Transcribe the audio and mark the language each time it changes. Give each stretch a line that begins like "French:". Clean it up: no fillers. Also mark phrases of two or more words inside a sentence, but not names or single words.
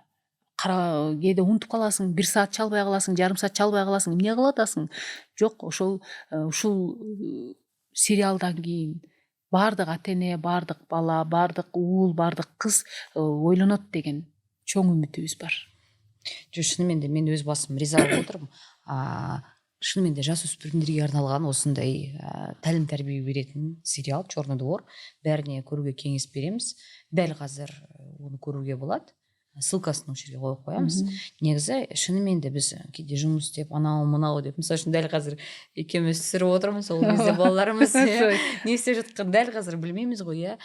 Kyrgyz: Кээде унутуп каласың, 1 саат чалбай каласың, жарым саат чалбай каласың, эмне кылып атасың? Жок, ушул сериалдан кийин баардык ата эне, баардык бала, баардык уул, баардык кыз ойлонот деген чоң үмүтүбүз бар.
Kazakh: Шынымен де мен өз басым риза болуп отырмын. Шынымен де жасөспүрүмдөргө арналган осындай тәлим тәрбие беретін сериал «Черный двор». Бәріне көруге кеңес береміз. Дәл қазір оны көруге болады. Ссылкасын осы жерге қойып қоямыз. Негізі шынымен де біз кейде жұмыс істеп, анау мынау деп, мысалы үшін дәл қазір екеуміз түсіріп отырмыз, сол кезде балаларымыз не істеп жатқан дәл қазір білмейміз ғой, иә.